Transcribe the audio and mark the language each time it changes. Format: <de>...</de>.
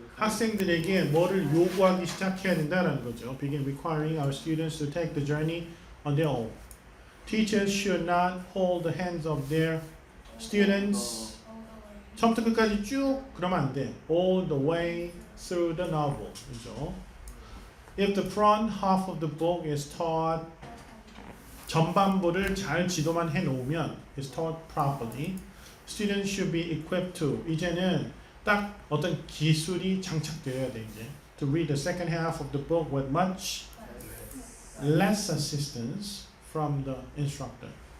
<ko>학생들에게 뭐를 요구하기 시작해야 된다는 거죠.</ko> <en>Begin requiring our students to take the journey on their own. Teachers should not hold the hands of their students.</en> <ko>처음부터 끝까지 쭉 그러면 안 돼.</ko> <en>All the way through the novel.</en> <ko>그죠?</ko> <en>If the front half of the book is taught,</en> <ko>전반부를 잘 지도만 해놓으면</ko> <en>is taught properly, students should be equipped to.</en> <ko>이제는 딱 어떤 기술이 장착되어야 돼 이제.</ko> <en>To read the second half of the book with much less assistance from the instructor.</en>